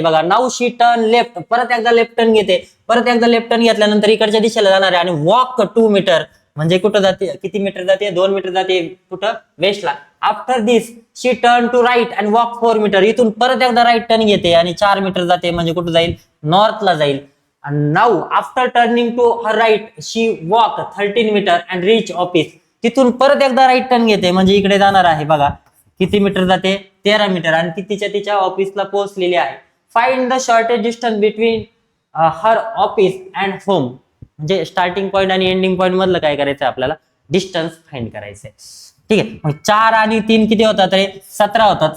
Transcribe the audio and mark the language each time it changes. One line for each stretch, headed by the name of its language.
Marathi: बघा,
English: now she turn left,
Marathi: परत एकदा लेफ्ट टर्न घेते, परत एकदा लेफ्ट टर्न घेतल्यानंतर इकडच्या दिशेला जाणार आहे आणि वॉक 2 मीटर, म्हणजे कुठं जाते? किती मीटर जाते? 2 मीटर जाते. कुठं? वेस्टला.
English: after this she turn to right and walk 4 meter,
Marathi: इथून परत एकदा राईट टर्न घेते आणि 4 मीटर जाते, म्हणजे कुठं जाईल? नॉर्थला जाईल.
English: And now after turning to her right she walk 13 meter and reach office,
Marathi: तिथून परत एकदा राईट टर्न घेते, म्हणजे इकडे जाणार आहे. बघा किती मीटर जाते? 13 मीटर, आणि ती तिच्या ऑफिसला पोहोचलेली आहे.
English: find the shortest distance between her office and home,
Marathi: म्हणजे स्टार्टिंग पॉईंट आणि एंडिंग पॉईंट मधलं काय करायचं आपल्याला? डिस्टन्स फाइंड करायचंय. ठीक आहे. मग 4 आणि 3 किती होतात रे? 17 होतात.